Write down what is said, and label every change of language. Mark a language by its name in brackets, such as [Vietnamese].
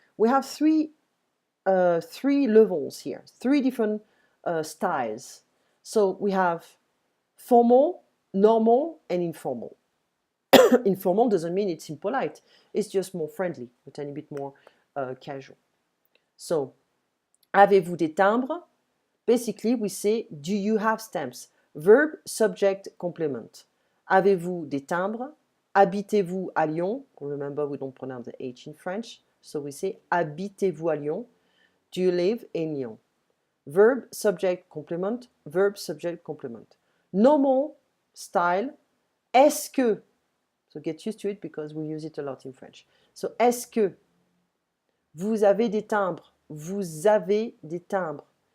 [English] We have three levels here, three different styles. So we have formal, normal, and informal. Informal doesn't mean it's impolite. It's just more friendly, a tiny bit more casual. [French] So, avez-vous des timbres? [English] Basically, we say, do you have stamps? Verb, subject, complement. [French] Avez-vous des timbres? Habitez-vous à Lyon? [English] Remember, we don't pronounce the H in French. So we say, [French] habitez-vous à Lyon? [English] Do you live in Lyon? Verb, subject, complement. Verb, subject, complement. Normal style, est-ce que? So get used to it because we use it a lot in French. So, est-ce que? [French] Vous avez des timbres? Vous avez des timbres.